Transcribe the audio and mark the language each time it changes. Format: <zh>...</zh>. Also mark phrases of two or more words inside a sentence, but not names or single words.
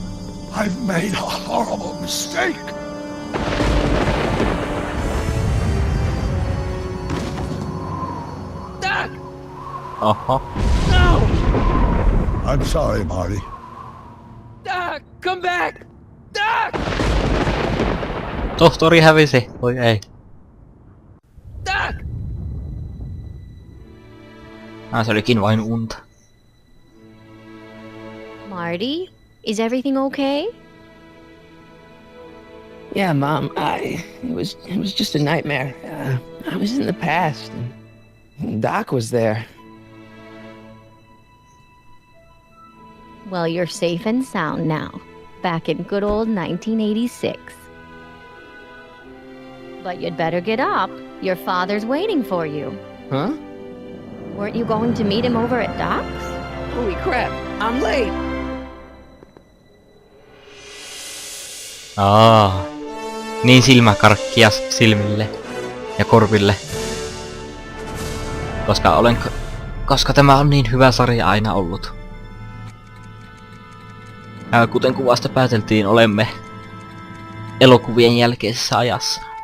<en>I've made a horrible mistake! Doc! Oho. No! I'm sorry, Marty. Doc, come back! Doc!</en> <fi>Tohtori hävisi. Voi ei.</fi> <en>Doc!</en> <fi>Se olikin vain unta.</fi> <en>Marty, is everything okay? Yeah, Mom, it was just a nightmare. I was in the past, and Doc was there. Well, you're safe and sound now, back in good old 1986. But you'd better get up. Your father's waiting for you. Huh? Weren't you going to meet him over at Doc's? Holy crap, I'm late!</en> <fi>Niin silmäkarkkia silmille ja korville. Koska tämä on niin hyvä sarja aina ollut. Kuten kuvasta pääteltiin, olemme elokuvien jälkeisessä ajassa.</fi>